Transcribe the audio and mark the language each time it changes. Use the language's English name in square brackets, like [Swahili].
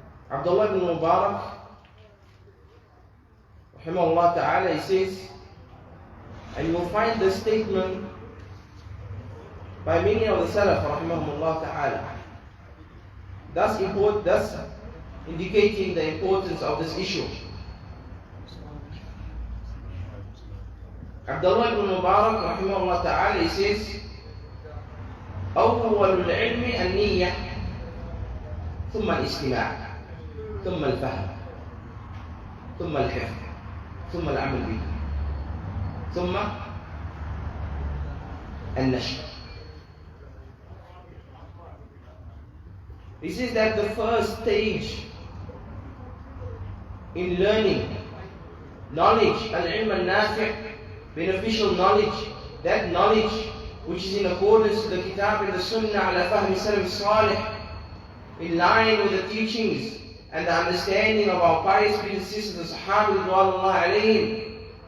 [English] Abdullah ibn Mubarak, rahimahullah ta'ala, he says, and you will find this statement by many of the Salaf, rahimahullah ta'ala, thus indicating the importance of this issue. [Arabic] Abdullah ibn Mubarak, rahimahullah ta'ala, [English] he says, [Arabic] أول العلم النية ثم الاستماع ثم الفهم ثم الحفظ ثم العمل به ثم النشر. [English] He says that the first stage in learning knowledge, al-ilm al-nafi', beneficial knowledge, that knowledge which is in accordance to the Kitab and the Sunnah [Arabic] ala fahmi salaf salih, [English] in line with the teachings and the understanding of our pious predecessors, the Sahaba ridwanullah alayhim,